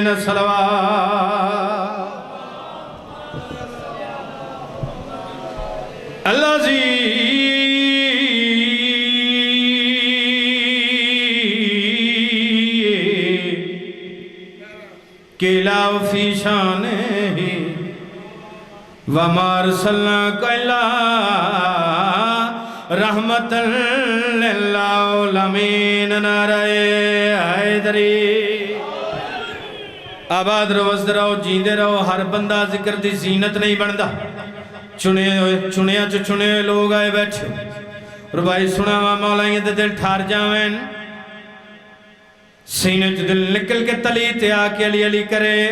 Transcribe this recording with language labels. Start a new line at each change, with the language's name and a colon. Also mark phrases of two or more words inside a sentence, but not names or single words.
Arabic: صلوات الذي قيل في شأنه وما أرسلناك إلا رحمة للعالمين.
Urdu: نعرۂ حیدری.
Punjabi: آباد رہو وسدے رہو جیندے رہو. ہر بندہ ذکر دی زینت نہیں بندا۔ چنیاں چ چنے لوک آئے بیٹھے تے بھائی سناواں مولائیاں دے دل ٹھار جاویں. سینے چ دل نکل کے تلی تے آ کے علی علی کرے.